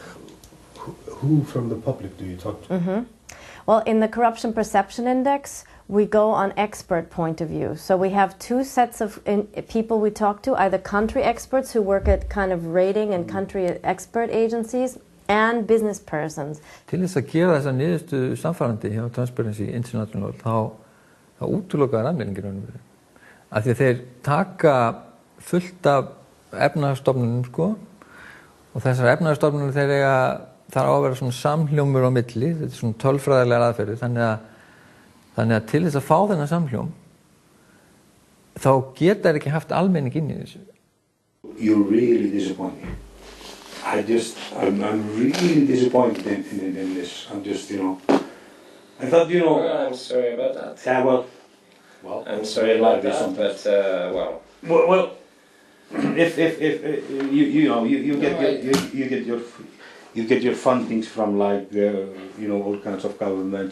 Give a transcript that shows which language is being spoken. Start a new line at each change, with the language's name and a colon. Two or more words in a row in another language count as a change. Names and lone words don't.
English: Who from the public do you talk to? Mm-hmm. Well, in the Corruption Perception Index, we go on expert point of view. So we have 2 sets of people we talk to, either country experts who work at kind of rating and country expert agencies, and business persons.
Icelandic: Til þess að gera þessa niðurstöðu samfærandi hjá Transparency International þá útilokaðar almenningin raunverulega. Af því að þeir taka fullt af efnahagsstofnunum og þessar efnahagsstofnunum þarf á að vera svona samhljómur á milli, þetta er svona tölfræðilegar aðferðir, þannig að til þess að fá þennan samhljóm þá geta þeir ekki haft almenning inn í þessu.
English: You're really disappointed. I'm really disappointed in this. I'm just, I thought, I'm sorry about that. Yeah, well, I'm sorry about that, but Well, if you get your fundings from all kinds of governments.